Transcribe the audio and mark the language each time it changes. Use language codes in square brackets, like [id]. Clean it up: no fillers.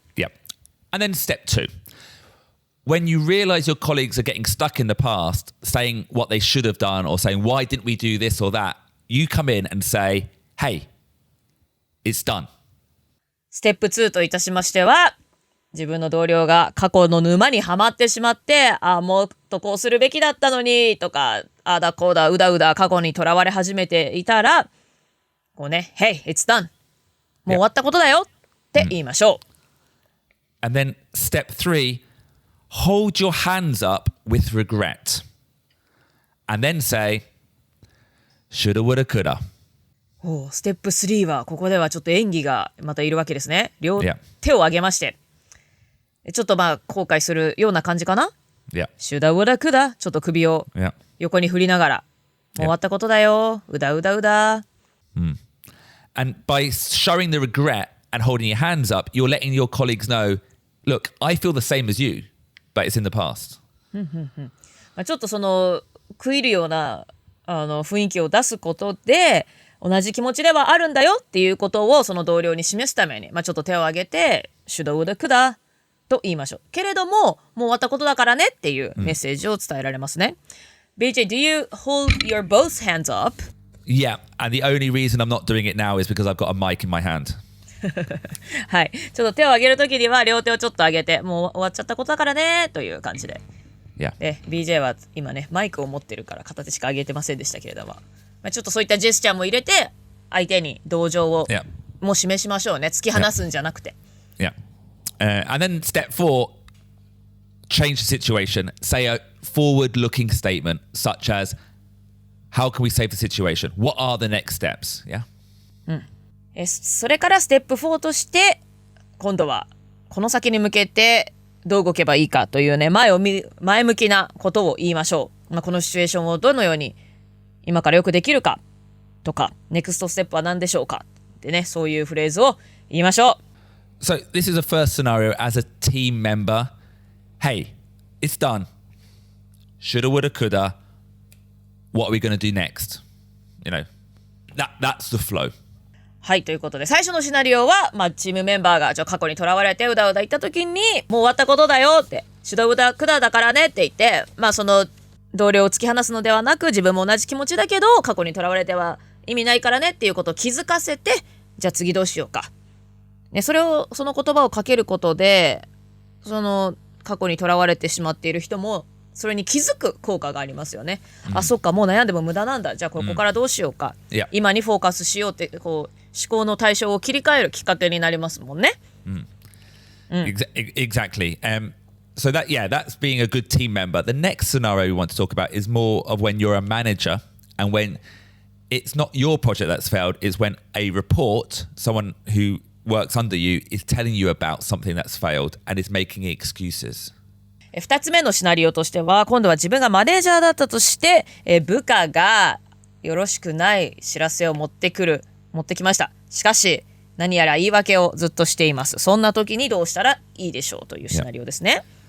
[en] Yeah. And then step 2. When you realize your colleagues are getting stuck in the past, saying what they should have done or saying, why didn't we do this or that, you come in and say, hey, it's done. [ja] ステップ2といたしましては、自分の同僚が過去の沼にはまってしまって、もっとこうするべきだったのにとか、あだこうだうだうだ過去にとらわれ始めていたら、こうね、 [en] Hey, it's done. [ja] もう終わったことだよって言いましょう。 [en] And then step 3, hold your hands up with regret. And then say, Shoulda, woulda, coulda. [ja] ステップ3はここではちょっと演技がまたいるわけですね。両 [en] Yeah. [ja] 手を上げまして、ちょっと後悔するような感じかな。 [en] Yeah. Shoulda, woulda, coulda. [ja] ちょっと首を [en] Yeah. [ja] 横に振りながら、もう終わったことだよ。うだうだうだ。 [en] And by showing the regret and holding your hands up, you're letting your colleagues know, look, I feel the same as you, but it's in the past. [ja] ちょっとその食いるような雰囲気を出すことで同じ気持ちではあるんだよっていうことをその同僚に示すために、ちょっと手を挙げて [en] Shoulda, woulda, coulda [ja] と言いましょう。けれどももう終わったことだからねっていうメッセージを伝えられますね。 [en] BJ, do you hold your both hands up? Yeah, and the only reason I'm not doing it now is because I've got a mic in my hand. [ja] はい、ちょっと手を挙げるときには両手をちょっと上げて、もう終わっちゃったことだからねという感じで。 [en] Yeah. [ja] で BJ は今ねマイクを持ってるから片手しか上げてませんでしたけれども、ちょっとそういったジェスチャーも入れて相手に同情をも示しましょうね。突き放すんじゃなくて。 [en] Yeah. And then step 4, change the situation. Say a forward-looking statement such as, how can we save the situation? What are the next steps? Yeah. [ja] それからステップ4として今度はこの先に向けてどう動けばいいかというね前向きなことを言いましょう。このシチュエーションをどのように今からよくできるかとかネクストステップは何でしょうかってね、そういうフレーズを言いましょう。 [en] So this is a first scenario as a team member. Hey, it's done. Shoulda, woulda, coulda. What are we going to do next? You know, that's the flow. [ja] はい、ということで最初のシナリオは、チームメンバーが過去にとらわれてうだうだ言った時にもう終わったことだよって [en] Shoulda, woulda, coulda [ja] だからねって言って、その同僚を突き放すのではなく自分も同じ気持ちだけど過去にとらわれては意味ないからねっていうことを気づかせて、じゃあ次どうしようか、ね、その言葉をかけることでその過去にとらわれてしまっている人もそれに気づく効果がありますよね。そっか、もう悩んでも無駄なんだ、じゃあここからどうしようか、今にフォーカスしようってこう思考の対象を切り替えるきっかけになりますもんね。 [en] Exactly. So that's being a good team member. The next scenario we want to talk about is more of when you're a manager and when it's not your project that's failed, is when a report, someone who works under you is telling you about something that's failed and is making excuses. [ja] 2つ目のシナリオとしては今度は自分がマネージャーだったとして部下がよろしくない知らせを持ってきました。しかし何やら言い訳をずっとしています。そんな時にどうしたらいいでしょうというシナリオですね。